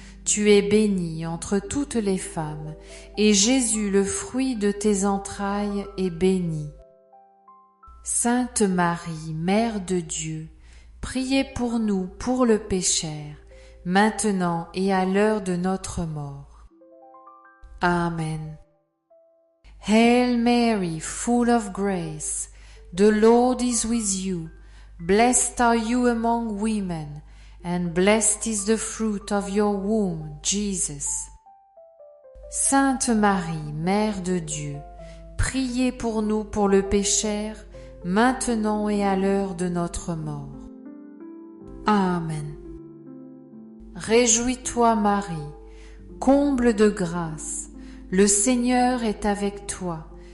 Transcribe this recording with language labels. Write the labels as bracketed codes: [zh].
[fr] Tu es bénie entre toutes les femmes, et Jésus, le fruit de tes entrailles, est béni. Sainte Marie, Mère de Dieu, priez pour nous pour le pécheur, maintenant et à l'heure de notre mort. Amen. [en] Hail Mary, full of grace, the Lord is with you. Blessed are you among women, and blessed is the fruit of your womb, Jesus. [fr] Sainte Marie, Mère de Dieu, priez pour nous pour le pécheur, maintenant et à l'heure de notre mort. Amen. Réjouis-toi Marie, comble de grâce, le Seigneur est avec toi.